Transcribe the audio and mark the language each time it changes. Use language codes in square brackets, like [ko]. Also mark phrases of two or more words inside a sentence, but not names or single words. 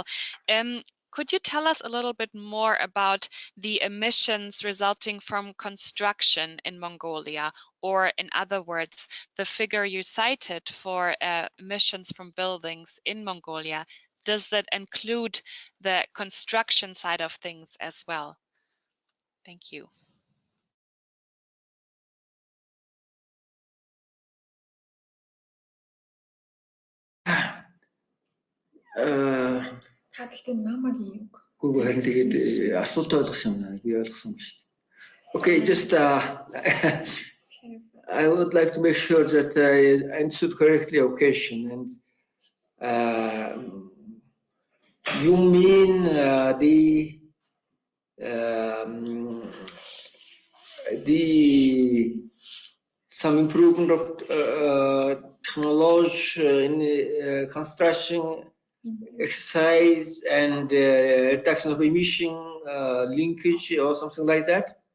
[en] Could you tell us a little bit more about the emissions resulting from construction in Mongolia, or in other words, the figure you cited for emissions from buildings in Mongolia? Does that include the construction side of things as well? Thank you. [mn] Үгүй харин тэгээд асуулт ойлгосон юм аа. Би ойлгосон ба шүү дээ. [en] Okay, just I would like to make sure that I answered correctly your question. And you mean some improvement of technology in construction exercise and reduction of emission linkage or something like that?